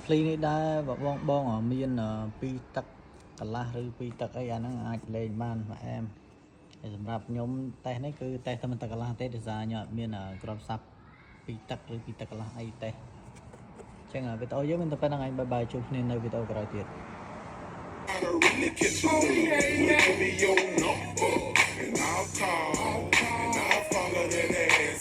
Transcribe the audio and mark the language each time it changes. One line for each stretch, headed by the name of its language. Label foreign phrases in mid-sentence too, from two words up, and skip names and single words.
Khmer: clean នេះដែរបងមានពីទឹកកន្លះឬពីទឹកអីអាហ្នឹងអាចលេងបានមកអែមហើយសម្រាប់ខ្ញុំតេស្តនេះគឺតេស្តតែមិនទឹកកន្លះទេដោយសារខ្ញុំអត់មានក្របស័ព្ទពីទឹកឬពីទឹកកន្លះអីតេស្តអញ្ចឹងវីដេអូយើងមានតែប៉ុណ្្នឹងហើយបាយជួបគ្នានៅវីដេអូក្រោយទៀត
English: And I'll call, and I'll follow that ass.